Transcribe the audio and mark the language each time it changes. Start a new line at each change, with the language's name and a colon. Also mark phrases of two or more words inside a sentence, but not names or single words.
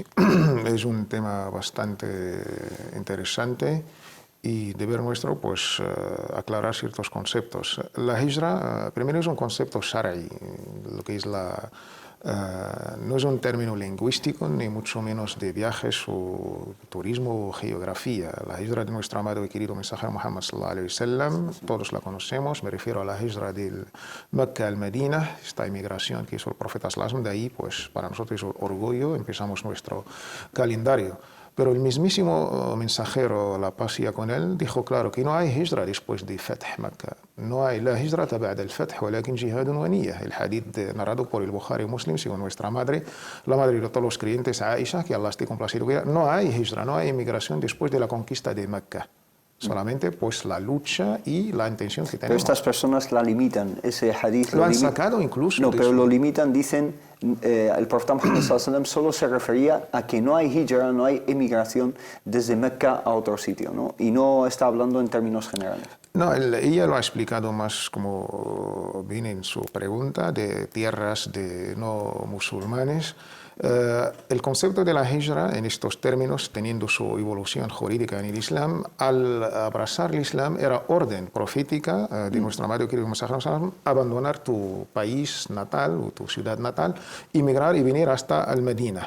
Spanish: Es un tema bastante interesante y deber nuestro, pues, aclarar ciertos conceptos. La hijra, primero, es un concepto shara'i, lo que es no es un término lingüístico, ni mucho menos de viajes o turismo o geografía. La hijra de nuestro amado y querido mensajero Muhammad
Arabic: صلى الله عليه وسلم,
Spanish: todos la conocemos. Me refiero a la hijra del Mecca al Medina, esta inmigración que hizo el profeta
Arabic: صلى الله عليه وسلم.
Spanish: De ahí, pues, para nosotros es orgullo, empezamos nuestro calendario. Pero el mismísimo mensajero, la paz sea con él, dijo claro que no hay hijra después de
Arabic: فتح مكة.
Spanish: No hay
Arabic: لا هجرة بعد الفتح ولكن جهاد ونية.
Spanish: El hadith narrado por el Bukhari Muslim, según nuestra madre, la madre de todos los creyentes, Aisha, que Allah esté complacido. No hay hijra, no hay inmigración después de la conquista de Mecca. Solamente, pues, la lucha y la intención que tenemos. Pero estas personas la limitan, ese hadith lo han sacado incluso. No, pero lo limitan, dicen, el profeta Muhammad
Arabic: صلى الله عليه وسلم
Spanish: solo se refería a que no hay hijra, no hay emigración desde Mecca a otro sitio, ¿no? Y no está hablando en términos generales. No, ella lo ha explicado más como viene en su pregunta, de tierras de no musulmanes. El concepto de la hijra en estos términos, teniendo su evolución jurídica en el Islam, al abrazar el Islam era orden profética de nuestro amado y querido mensajero, abandonar tu país natal o tu ciudad natal, emigrar y venir hasta el Medina.